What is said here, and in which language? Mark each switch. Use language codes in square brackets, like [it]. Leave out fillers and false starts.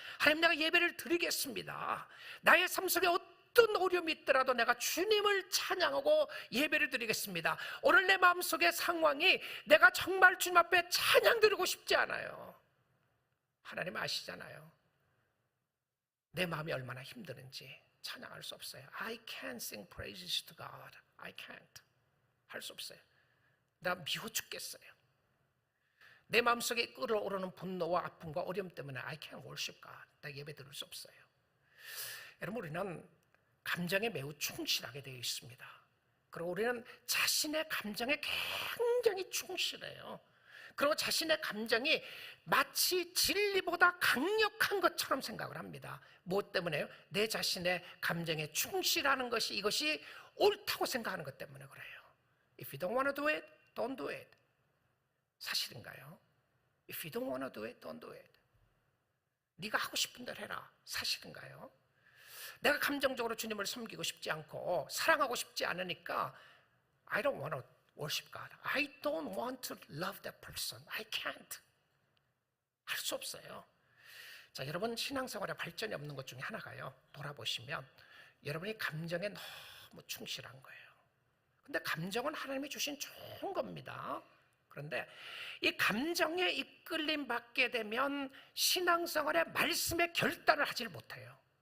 [ko] 하나님, 내가 예배를 드리겠습니다. 나의 삶 속에 어떤 어려움이 있더라도 내가 주님을 찬양하고 예배를 드리겠습니다. 오늘 내 마음속의 상황이 내가 정말 주님 앞에 찬양 드리고 싶지 않아요. 하나님 아시잖아요. 내 마음이 얼마나 힘드는지. 찬양할 수 없어요. [en] I can't sing praises to God. I can't. [ko] 할 수 없어요. 나 미워 죽겠어요. 내 마음속에 끓어오르는 분노와 아픔과 어려움 때문에 [en] I can't worship God. [ko] 나 예배 드릴 수 없어요. 여러분, 우리는 감정에 매우 충실하게 되어 있습니다. 그리고 우리는 자신의 감정에 굉장히 충실해요. 그리고 자신의 감정이 마치 진리보다 강력한 것처럼 생각을 합니다. 무엇 때문에요? 내 자신의 감정에 충실하는 것이, 이것이 옳다고 생각하는 것 때문에 그래요. [en] If you don't want to do it, don't do it. [ko] 사실인가요? [en] If you don't want to do it, don't do it. [ko] 네가 하고 싶은 대로 해라. 사실인가요? 내가 감정적으로 주님을 섬기고 싶지 않고 사랑하고 싶지 않으니까 [en] I don't want to worship God. I don't want to love that person. I can't. [ko] 할 수 없어요. 자, 여러분, 신앙생활에 발전이 없는 것 중에 하나가요, 돌아보시면 여러분이 감정에 너무 충실한 거예요. 근데 감정은 하나님이 주신 좋은 겁니다. 그런데 이 감정에 이끌림 받게 되면 신앙생활에 말씀의 결단을 하질 못해요.